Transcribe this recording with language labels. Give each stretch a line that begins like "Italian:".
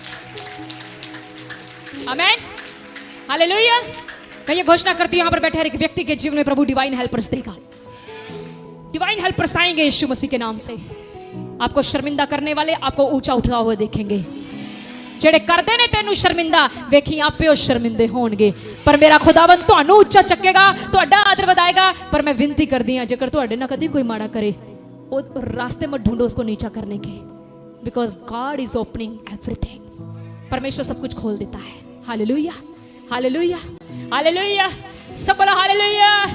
Hindi: आमीन, हालेलुया। मैं ये घोषणा करती हूं, यहां पर बैठे हर एक व्यक्ति के जीवन में प्रभु डिवाइन हेल्पर्स देगा। डिवाइन हेल्पर्स आएंगे यीशु मसीह के नाम से। आपको शर्मिंदा करने वाले आपको ऊंचा उठा हुआ देखेंगे।
Punjabi: ਜਿਹੜੇ ਕਰਦੇ ਨੇ ਤੈਨੂੰ ਸ਼ਰਮਿੰਦਾ ਵੇਖੀ ਆਪੇ ਉਹ ਸ਼ਰਮਿੰਦੇ ਹੋਣਗੇ, ਪਰ ਮੇਰਾ ਖੁਦਾਵੰਦ ਤੁਹਾਨੂੰ ਉੱਚਾ ਚੱਕੇਗਾ, ਤੁਹਾਡਾ ਆਦਰ ਵਧਾਏਗਾ।
Hindi: पर मैं विनती करती हूं,
Punjabi: जेकर ਤੁਹਾਡੇ ਨਾਲ
Hindi: कभी कोई माड़ा करे, वो रास्ते मत ढूंढो उसको नीचा करने के,
English: Because God is opening everything.
Hindi: परमेश्वर सब कुछ खोल देता है। हालेलुया, हालेलुया, हालेलुया, सब बोलो हालेलुया।